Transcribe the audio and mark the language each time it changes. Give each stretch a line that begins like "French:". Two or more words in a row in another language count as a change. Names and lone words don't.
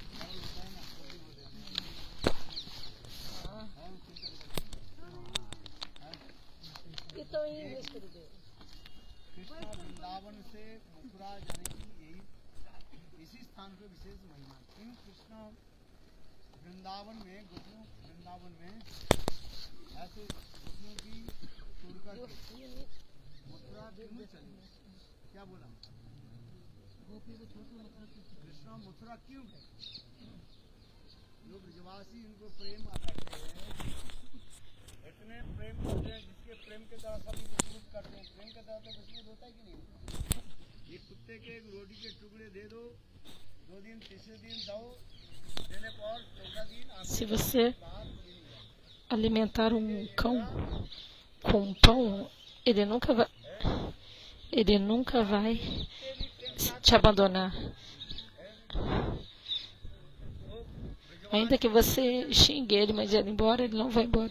Portuguese: Então, em inglês, querido.
Hindi: कृष्ण वृंदावन से मथुरा जाने की यही इसी स्थान पे विशेष महिमा है। क्यों कृष्ण वृंदावन में गोपियों वृंदावन में ऐसे गोपियों की छोड़कर मथुरा क्यों चले? क्या बोला? कृष्ण मथुरा क्यों गए? जो ब्रजवासी इनको प्रेम करते हैं, इतने प्रेम करते हैं जिसके प्रेम के द्वारा सभी को पूर्ण करते हैं। प्रेम के द्वारा तो विश्लेष होता है कि नहीं होता? ये कुत्ते के एक रोटी के टुकड़े दे दो, 2 दिन तीसरे दिन दो, देने पर चौथा दिन
Portuguese: Se você alimentar um cão com pão, ele nunca vai te abandonar. Ainda que você xingue ele, mas ele embora, ele não vai embora.